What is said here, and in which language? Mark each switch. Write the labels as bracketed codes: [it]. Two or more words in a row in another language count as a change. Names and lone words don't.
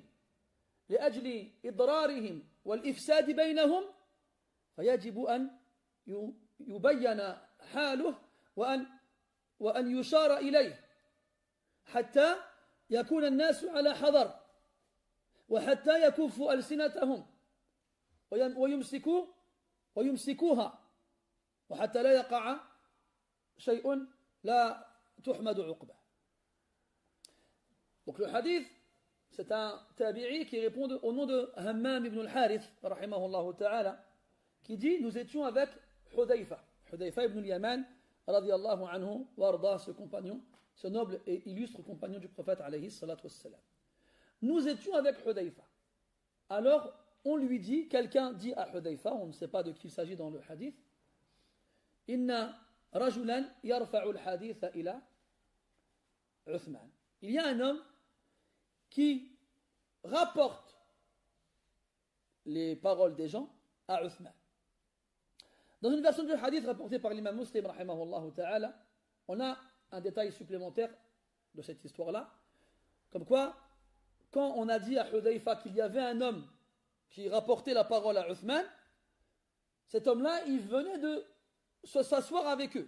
[ar] لأجل إضرارهم والإفساد بينهم فيجب أن يبين حاله وأن يشار إليه حتى يكون الناس على حذر وحتى يكفوا ألسنتهم ويمسكوها وحتى لا يقع شيء لا تحمد عقبه. [fr] Donc le hadith, c'est un tabi'i qui répond au nom de Hammam ibn al-Harith, [ar] رحمه الله تعالى, [fr] qui dit, nous étions avec Hudayfa ibn al-Yaman, [ar] رضي الله عنه, [fr] warda, ce compagnon, ce noble et illustre compagnon du prophète, [ar] عليه الصلاة والسلام. [fr] Nous étions avec Hudayfa. Alors, on lui dit, quelqu'un dit à Hudayfa, on ne sait pas de qui il s'agit dans le hadith, [ar] إن رجلا يرفع الحديث إلى عثمان. [fr] Il y a un homme qui rapporte les paroles des gens à Uthman. Dans une version du hadith rapportée par l'imam Muslim, [ar] رحمه الله تعالى, [fr] on a un détail supplémentaire de cette histoire-là, comme quoi, quand on a dit à Hudayfa qu'il y avait un homme qui rapportait la parole à Uthman, cet homme-là, il venait de s'asseoir avec eux.